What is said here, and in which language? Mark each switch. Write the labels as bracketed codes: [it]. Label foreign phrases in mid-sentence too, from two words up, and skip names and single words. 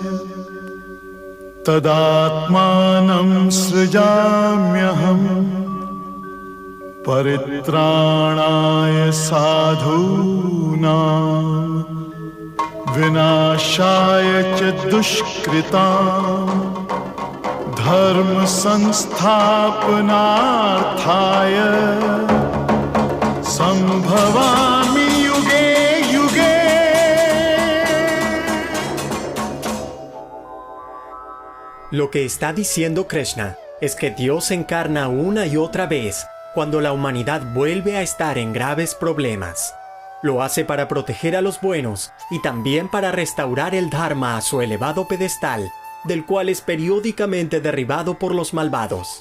[sa] tadatmanam srijamyaham paritranaya sadhunam vinashaya cha dushkritam dharma sansthapanarthaya sambhavami yuge yuge. [es] Lo que está diciendo Krishna es que Dios se encarna una y otra vez cuando la humanidad vuelve a estar en graves problemas. Lo hace para proteger a los buenos y también para restaurar el Dharma a su elevado pedestal, del cual es periódicamente derribado por los malvados.